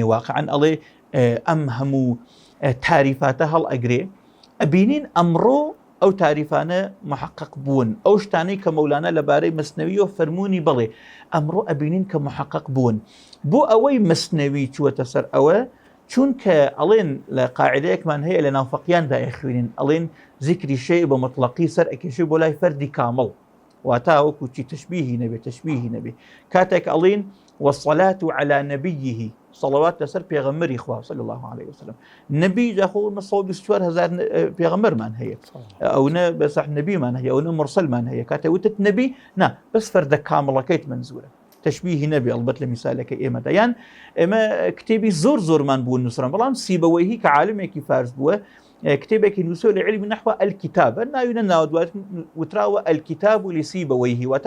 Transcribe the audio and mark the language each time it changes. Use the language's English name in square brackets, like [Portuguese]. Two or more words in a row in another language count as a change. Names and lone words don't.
[Central Kurdish] واقعاً ئەڵێ ئەم هەموو تاریفاتە هەڵ ئەگرێ ئەبینین ئەمڕۆ ئەو تاریفانە محقق بوون ئەو شتانەی کە مەولانا لەبارەی مەسنەوی و فەرموونی بڵێ ئەمڕۆ ئەبینین کە محقق بوون بۆ ئەوەی مەسنەوی چووەتە سەر ئەوە چونکە ئەڵێن لە قاعدەیەکمان هەیە لە ناوفەقیاندا ئەخوێنین ئەڵێن ذیکری شەی بە مطلقی سەر ئەکێشێ بۆ لای فەردی کامڵ واتە وەکو چی تەشبیهی نەبێ کاتێک ئەڵێن والصلاة [Arabic] على نبيه [Central Kurdish] صلوات لەسەر پێغەمبەری خوا [Arabic] صلی الله عليه وسلم [Central Kurdish] نبی جاخۆ 124,000 پێغەمبەرمان هەیە ئەوە بەس نبیمان هەیە ئەوە مرسلمان هەیە کاتێ وتت نبی نا بەس فەردە کامڵەکەیت منزورە تشبیهی نەبێ ئەڵبەت لە میسالەکە ئێمەدا یان ئێمە کتێبی زۆرمان بوو نووسران بەڵام سیبەوەیهی کە عالمێکی فارس بووە کتێبێکی نووسۆ لە علمی نەحو الکتاب ناوینە ناودوات وتراوە الکتاب لسیبەوەیهی واتە